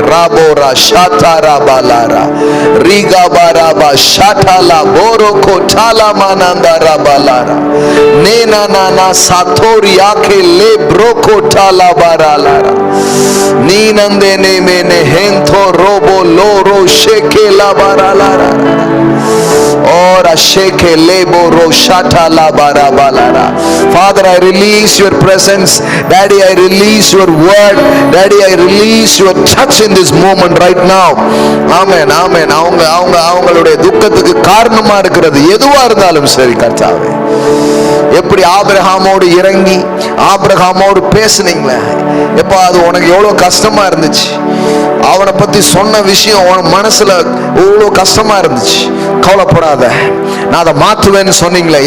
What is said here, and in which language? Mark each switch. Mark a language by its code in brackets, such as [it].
[en] ராபோரா ஷாட்டாரா பாலாரா ரீகாபாராபா ஷாட்டாலா போரோகோ டாலாமானந்தாரா பாலாரா நேனா நானா சாத்தோரி ஆகே லே ப்ரோகோ டாலா பாராலாரா நீனந்தே நேமேனே ஹென்தோ ரோபோ லோரோ ஷேகே லா பாராலாரா और asheke lebo roshata la barabalara. Father, I release your presence. Daddy, I release your word. Daddy, I release your touch in this moment right now. Amen, amen. [ta] அவங்களுடைய துக்கத்துக்கு காரணமா இருக்கிறது எதுவா இருந்தாலும் சரி கர்த்தாவே, எப்படி ஆபிரகாமோடு இறங்கி ஆபிரகாமோடு பேசுனீங்களே, எப்ப அது உனக்கு எவ்வளவு கஷ்டமா இருந்துச்சு, அவனை பத்தி சொன்ன விஷயம் உன் மனசுல எவ்வளவு கஷ்டமா இருந்துச்சு, கவலைப்படாத, நான் அதை மாற்றுவேன்னு சொன்னீங்களே.